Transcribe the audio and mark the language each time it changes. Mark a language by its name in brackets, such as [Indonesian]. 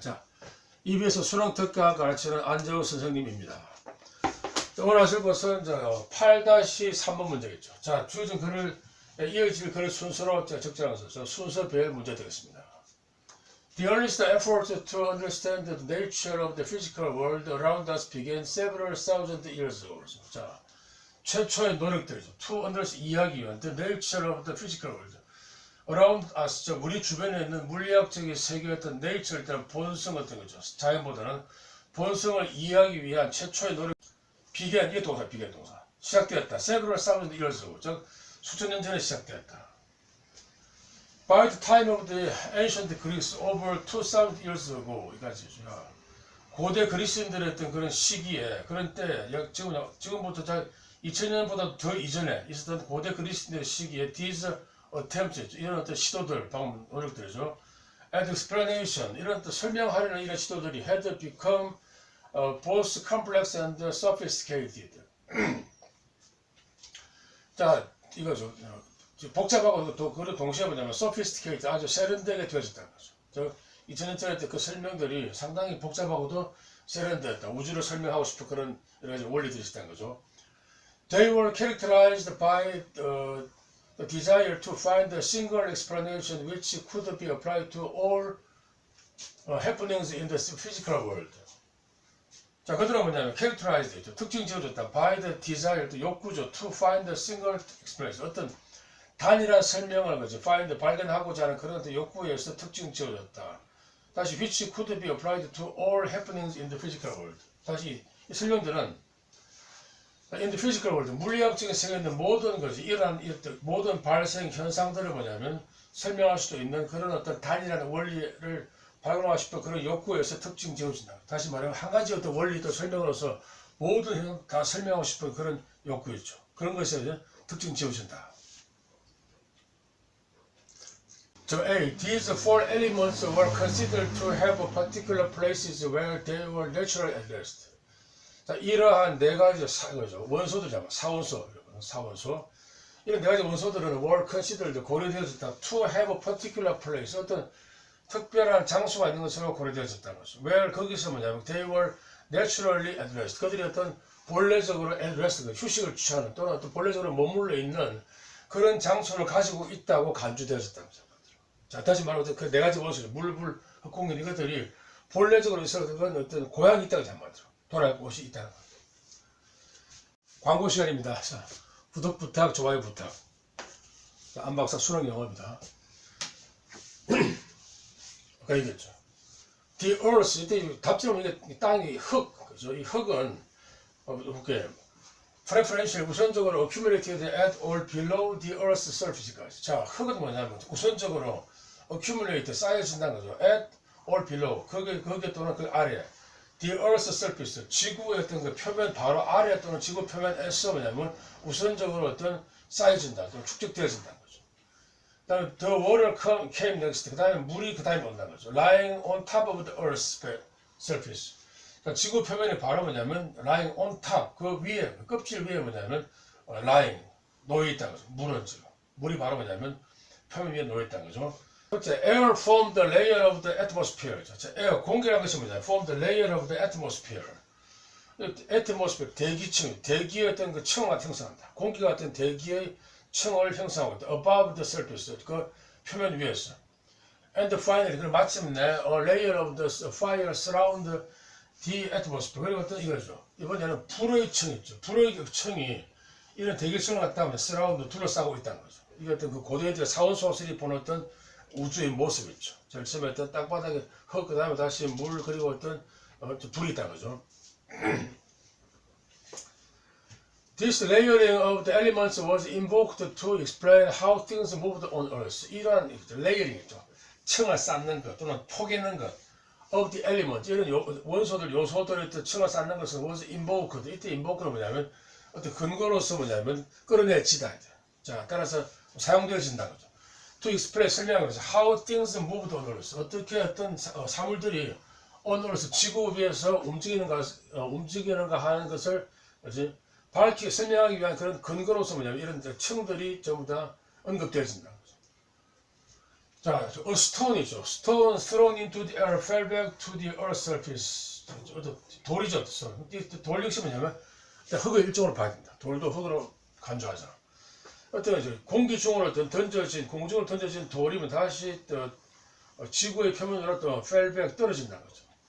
[Korean] 자, EBS 수능 특강 가르치는 안재호 선생님입니다. 자, 오늘 하실 것은 8-3번 문제겠죠. 자, 주어진 글을 이어질 글을 순서로 적절하면서 순서별 문제 되겠습니다. [English] The earliest effort to understand the nature of the physical world around us began several thousand years ago. [Korean] 자, 최초의 노력들이죠. [English] To understand, [Korean] 이해하기 위한 [English] the nature of the physical world. around us, [Korean] 우리 주변에 있는 물리학적인 세계의 어떤 nature, 일단 본성 같은 거죠. 자연보다는 본성을 이해하기 위한 최초의 노력. began, 이게 동사, began 동사. 시작되었다. [English] several thousand years ago. [Korean] 즉, 수천 년 전에 시작되었다. [English] By the time of the ancient Greeks, over 2,000 years ago, [Korean] 이까지 고대 그리스인들의 어떤 그런 시기에, 그런 때, 지금부터 2000년보다 더 이전에 있었던 고대 그리스인들의 시기에 [English] these attempts, [Korean] 이런 어떤 시도들, 방금 노력들이죠. [English] And explanation, [Korean] 이런 또 설명하려는 이런 시도들이 [English] had become both complex and sophisticated. [Korean] 자, 이거죠. 복잡하고 또 그걸 동시에 뭐냐면 sophisticated, 아주 세련되게 되어졌다는 거죠. 2000년 전에 그 설명들이 상당히 복잡하고도 세련되었다. 우주를 설명하고 싶은 그런 여러 가지 원리들이 있었다는 거죠. [English] They were characterized by the desire to find a single explanation which could be applied to all happenings in the physical world. [Korean] 자, 그들은 뭐냐면 characterized, 특징 지어줬다. [English] by the desire, [Korean] 또 욕구죠. [English] to find a single explanation, [Korean] 어떤 단일한 설명을 거죠. find, 발견하고자 하는 그런 욕구에 의해서 특징 지어줬다. 다시 [English] which could be applied to all happenings in the physical world. [Korean] 다시 이 설명들은 [English] in the physical world, [Korean] 물리학적인 세계에 있는 모든 것이 이러한 모든 발생 현상들을 뭐냐면 설명할 수도 있는 그런 어떤 단일한 원리를 발견하고 싶은 그런 욕구에서 특징 지어진다. 다시 말하면 한 가지 어떤 원리도 설명으로서 모든 현상 다 설명하고 싶은 그런 욕구였죠. 그런 것에 특징 지어진다. A. [English] These four elements were considered to have particular places where they were naturally addressed. [Korean] 자, 이러한 네 가지 원소들이잖아. 사원소. 이런 네 가지 원소들은 [English] were considered, [Korean] 고려되어졌다. [English] To have a particular place, [Korean] 어떤 특별한 장소가 있는 것으로 고려되어졌다는 거죠. where, 거기서 뭐냐면 [English] they were naturally addressed. [Korean] 그들이 어떤 본래적으로 addressed, 휴식을 취하는 또는 어떤 본래적으로 머물러 있는 그런 장소를 가지고 있다고 간주되어졌다는 거죠. 자, 다시 말하면 그 네 가지 원소, 물, 불, 흑공기 이것들이 본래적으로 있어서 그건 어떤 고향이 있다고 생각하더라고요. 돌아갈 곳이 있다는 것. 광고 시간입니다. 자, 구독 부탁, 좋아요 부탁. 자, 안박사 수능 영어입니다. 아까 얘기했죠. The earth, 이때 답처럼 이게 땅이 흙, 그죠? 이 흙은 이렇게 [English] preferential, [Korean] 우선적으로 [English] accumulated at or below the earth's surface까지. [Korean] 자, 흙은 뭐냐면 우선적으로 accumulate, 쌓여진다는 거죠. [English] at or below, [Korean] 거기 또는 그 아래. [English] The earth's surface, [Korean] 지구의 어떤 그 표면 바로 아래 또는 지구 표면에서 뭐냐면 우선적으로 어떤 쌓여진다, 또는 축적되어진다는 거죠. 그 다음에 [English] the water came next, [Korean] 그 다음에 물이 그 다음에 온다는 거죠. [English] lying on top of the earth's surface. [Korean] 그러니까 지구 표면이 바로 뭐냐면 [English] lying on top, [Korean] 그 위에, 껍질 위에 뭐냐면 lying, 놓여있다는 거죠. 물은 지금. 물이 바로 뭐냐면 표면 위에 놓여있다는 거죠. [English] Air formed the layer of the atmosphere. [Korean] air, 공기라는 것이 뭐냐? [English] Formed the layer of the atmosphere. [Korean] atmosphere, 대기층, 대기의 어떤 그 층을 형성한다. 공기가 어떤 대기의 층을 형성하고 있다. [English] Above the surface, [Korean] 그 표면 위에서. [English] And finally, [Korean] 그리고 마침내 [English] a layer of the fire surround the atmosphere. [Korean] 그리고 어떤 이거죠. 이번에는 불의 층 있죠. 불의 층이 이런 대기층을 갖다 보면 surround, 둘러싸고 있다는 거죠. 이게 어떤 그 고대인들의 사원소설이 보는 어떤 우주의 모습이죠. 제일 처음에 어떤 땅바닥에 흙, 그 다음에 다시 물, 그리고 어떤 불이 있다는 거죠. [English] This layering of the elements was invoked to explain how things moved on Earth. [Korean] 이러한 레이어링이죠. 층을 쌓는 것 또는 포개는 것. [English] of the elements, [Korean] 이런 원소들, 요소들의 층을 쌓는 것은 [English] was invoked. [Korean] 이때 invoke는 뭐냐면 어떤 근거로서 뭐냐면 끌어내지다. 자, 따라서 사용되어진다는 거죠. [English] To explain, [Korean] 설명하는 거죠. [English] How things moved on Earth. [Korean] 어떻게 어떤 사물들이 [English] on Earth, [Korean] 지구 위에서 움직이는가 하는 것을 밝히 설명하기 위한 그런 근거로서 뭐냐면 이런 층들이 전부 다 언급되어진다는 거죠. 자, a stone이죠. [English] stone thrown into the air fell back to the earth's surface. [Korean] 돌이죠. 돌 역시 뭐냐면 흙을 일정으로 봐야 된다. 돌도 흙으로 간주하잖아. 어떤 이제 공기 중으로 공중으로 던져진 돌이면 다시 지구의 표면으로 또 [English] fell back [Korean] 떨어진다는 거죠.